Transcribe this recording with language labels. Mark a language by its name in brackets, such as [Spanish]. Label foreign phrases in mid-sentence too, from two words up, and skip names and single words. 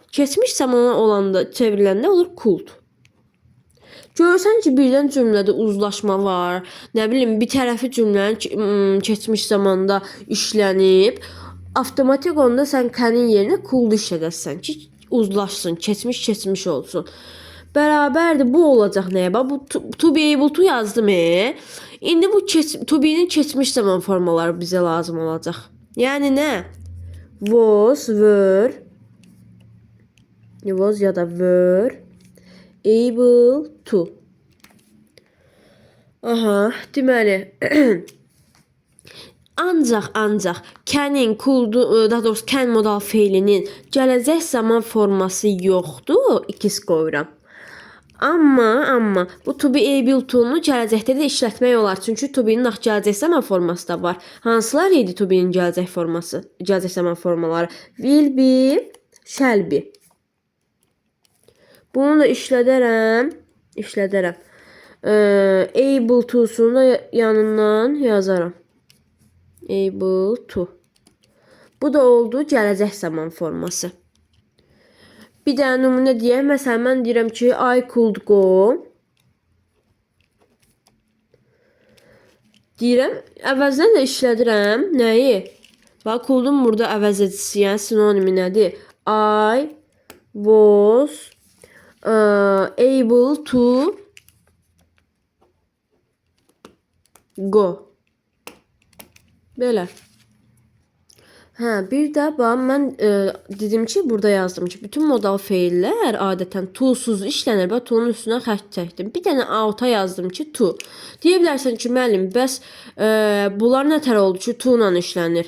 [Azerbaijani] Keçmiş zamana olanda, çevriləndə olur could. Görürsən ki, birdən cümlədə uzlaşma var. Nə bilim, bir tərəfi cümlənin keçmiş zamanda işlənib. Avtomatik onda sən can'in yerinə could işlədəsən ki, uzlaşsın, keçmiş olsun. Bərabərdir, bu olacaq nəyə? Bu [English] to be able to [Azerbaijani] yazdım. İndi bu [English] to be'nin [Azerbaijani] keçmiş zaman formaları bizə lazım olacaq. Yəni nə? [English] Was, were, was ya da were able to. [Azerbaijani] Aha, deməli ancaq can'in, daha doğrusu can modal feilinin gələcək zaman forması yoxdur, ikiz qoyuram. Amma bu [English] to be able to'nu [Azerbaijani] gələcəkdə də işlətmək olar. Çünki [English] to be'nin [Azerbaijani] gələcək zaman forması da var. Hansılar idi [English] to be'nin [Azerbaijani] gələcək forması? Gələcək zaman formaları [English] will be, shall be. [Azerbaijani] Bunu da işlədərəm. [English] Able to'sunu [Azerbaijani] da yanından yazaram. [English] Able to. [Azerbaijani] Bu da oldu gələcək zaman forması. Bir dənə nümunə deyək. Məsələn, mən deyirəm ki, [English] I could go. [Azerbaijani] Deyirəm, əvəzinə də işlədirəm. Nəyi? Bax, could'un burada əvəz edicisi, yəni sinonimi nədir? [English] I was able to go. [Azerbaijani] Belə. Hə, bir də bax mən dedim ki, burada yazdım ki, bütün modal feillər adətən to-suz işlənir. Bax, to-nun üstünə xətt çəkdim. Bir dənə out-a yazdım ki, to. Deyə bilərsən ki, müəllim, bəs bunlar nə tər oldu ki, to ilə işlənir?